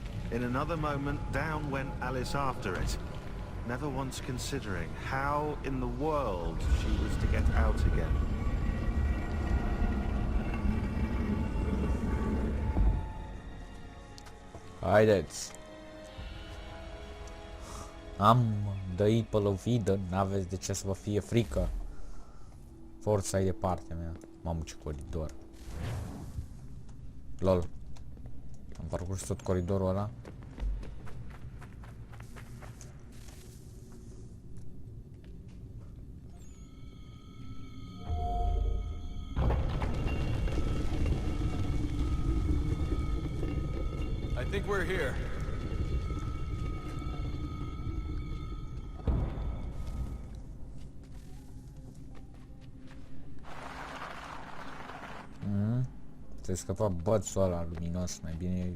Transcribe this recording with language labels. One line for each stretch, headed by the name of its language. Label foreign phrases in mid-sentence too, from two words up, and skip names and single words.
English: In another moment, down went Alice after it, never once considering how in the world she was to get out again.
Romanian: Haideți. Am dăit pe lovidă, n-aveți de ce să vă fie frică. Forța e de partea mea. Mamă, ce coridor. Lol. Am parcurs tot coridorul ăla.
English: I think we're here.
Romanian: Ți-ai scăpat bățul ăla luminos, mai bine...